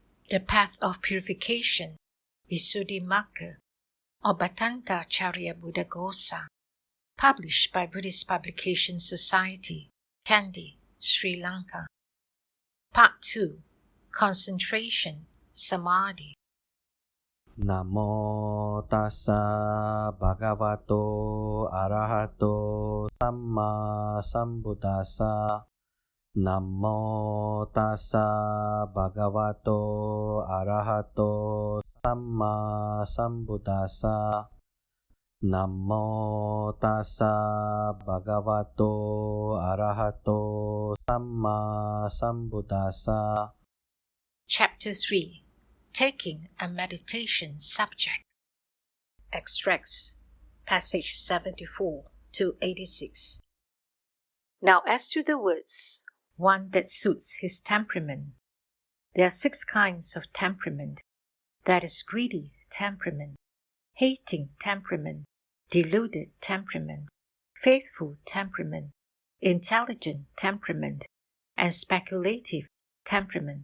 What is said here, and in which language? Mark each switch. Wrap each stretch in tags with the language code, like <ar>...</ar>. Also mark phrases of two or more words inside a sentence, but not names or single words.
<en>The Path of Purification, Visuddhimagga, or Bhadantācariya Buddhaghosa, published by Buddhist Publication Society, Kandy, Sri Lanka. Part 2. Concentration, Samadhi.</en> <pi>Namo tassa bhagavato arahato samma sambuddhassa. Namo tassa bhagavato arahato samma sambuddhassa. Namo tassa bhagavato arahato samma sambuddhassa.</pi> <en>Chapter 3. Taking a meditation subject. Extracts, passage 74 to 86. Now as to the words, one that suits his temperament. There are 6 kinds of temperament. That is greedy temperament, hating temperament, deluded temperament, faithful temperament, intelligent temperament, and speculative temperament.</en>